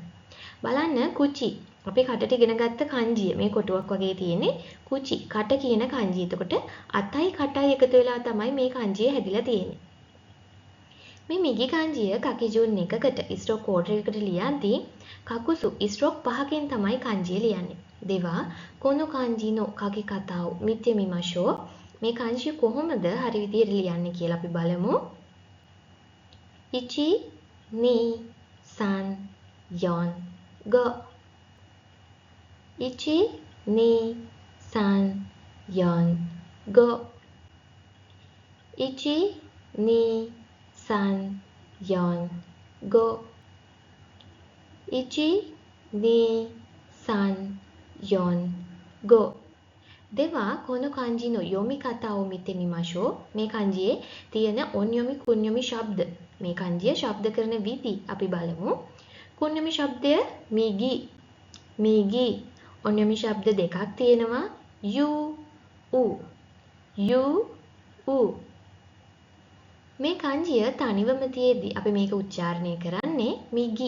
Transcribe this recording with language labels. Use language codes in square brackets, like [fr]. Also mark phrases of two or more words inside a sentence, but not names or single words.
[si] බලන්න කුචි අපි කටට ඉගෙන ගත්ත kanjiය මේ කොටුවක් වගේ තියෙන්නේ කුචි කට කියන kanjiය. එතකොට අතයි කටයි එකතු වෙලා තමයි මේ kanjiය හැදිලා තියෙන්නේ. මේ මිගි kanjiය කකිජුන් එකකට [en] stroke code [si] එකකට ලියද්දී කකුසු ස්ට්‍රෝක් 5කින් තමයි kanjiය ලියන්නේ. [ja] では この 漢字 の 書き方 を 見て みましょう. [si] මේ kanjiය කොහොමද හරි විදිහට ලියන්නේ කියලා අපි බලමු. [ja] 1 2 3 4 5 1 2 3 4 5 1 2 3 4 5 1 2 3 4 5 では この 漢字 の 読み方 を 見て みましょう. [si] මේ kanjiයේ තියෙන [ja] 音読み 訓読み [si] ශබ්ද මේ kanjiය ශබ්ද කරන විදි අපි බලමු. කුන්යොමි ශබ්දය මිගි. මිගි ඔන්යොමි ශබ්ද දෙකක් තියෙනවා යු උ. යු උ. මේ kanjiය තනිවම තියේදී අපි මේක උච්චාරණය කරන්නේ මිගි.